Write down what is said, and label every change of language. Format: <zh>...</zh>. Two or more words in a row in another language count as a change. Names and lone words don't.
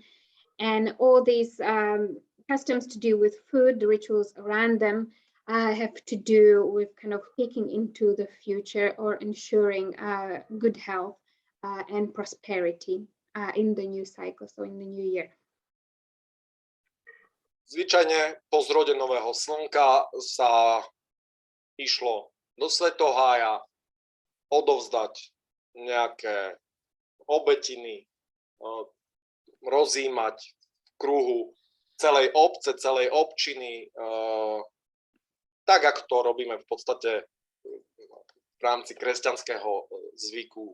<en>And all these customs to do with food, the rituals around them, have to do with kind of peeking into the future or ensuring good health and prosperity in the new cycle, so in the new year.</en> <sk>Zvyčajne po zrode nového slnka sa išlo do svetohája odovzdať nejaké obetiny, rozímať v kruhu celej obce, celej občiny, tak ako to robíme v podstate v rámci kresťanského zvyku.</sk>